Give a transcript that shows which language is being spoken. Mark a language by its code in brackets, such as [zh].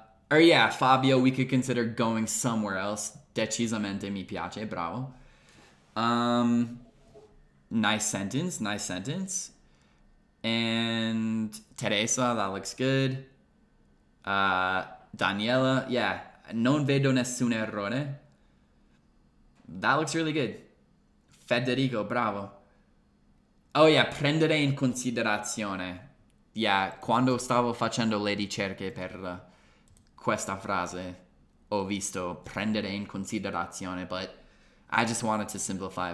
[en] Or yeah, Fabio, we could consider going somewhere else. [it] Decisamente mi piace, bravo. [en] Nice sentence, nice sentence. And Teresa, that looks good. Daniela, yeah, [it] non vedo nessun errore. [en] That looks really good. [it] Federico, bravo. [en] Oh yeah, [it] prendere in considerazione. Yeah, quando stavo facendo le ricerche per questa frase, ho visto prendere in considerazione, [en] but I just wanted to simplify.